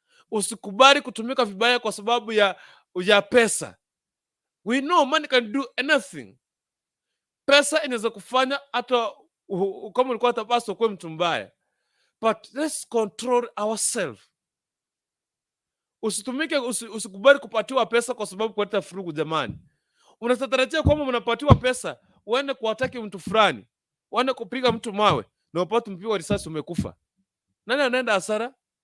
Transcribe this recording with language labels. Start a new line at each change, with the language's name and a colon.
Swahili: Usikubali kutumika vibaya kwa sababu ya pesa.
English: We know money can do anything.
Swahili: Pesa inaweza kufanya hata kama ulikuwa tabasa kwa mtu mbaya.
English: But let's control ourselves.
Swahili: Usikubali kupatiwa pesa kwa sababu kuleta furugu jamani. Unatarajia kwamba mnapatiwa pesa uende kuataki mtu fulani, uende kupiga mtu mawe na upate mpigwa risasi umekufa. Nani anaenda hasara?